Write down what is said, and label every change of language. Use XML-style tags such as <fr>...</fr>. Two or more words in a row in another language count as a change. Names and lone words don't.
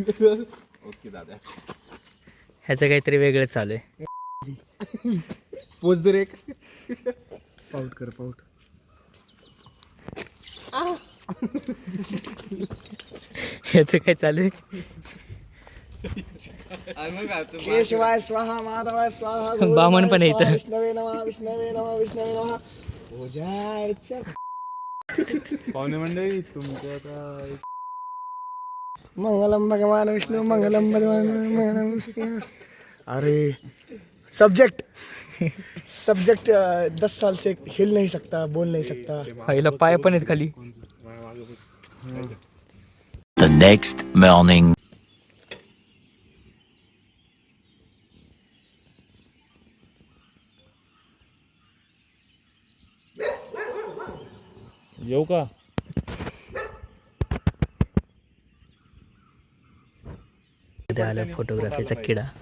<mr>ओके दादा. ह्याचं काहीतरी वेगळं चालू आहे. पोच दे रे. पाऊट कर पाऊट. ह्याचं काय चालू आहे?</mr> <sa>केशवाय स्वाहा, माधवाय स्वाहा,</sa> <mr>बामण पण आहे इथं.</mr> <sa>विष्णवे नमः, विष्णवे नमः, विष्णवे नमः.</sa> <mr>पूजायच्या पाहुणे मंडळी तुमच्या आता</mr> <sa>मंगलम भगवान विष्णु, मंगलम भगवान मंगलम विष्णु.</sa> <hi>अरे सब्जेक्ट 10 साल से हिल नहीं सकता, बोल नहीं सकता.</hi> <mr>हिला पाय पण आहेत खाली.</mr> <en>The next morning.</en> <mr>येऊ का? आला फोटोग्राफीचा किडा.</mr>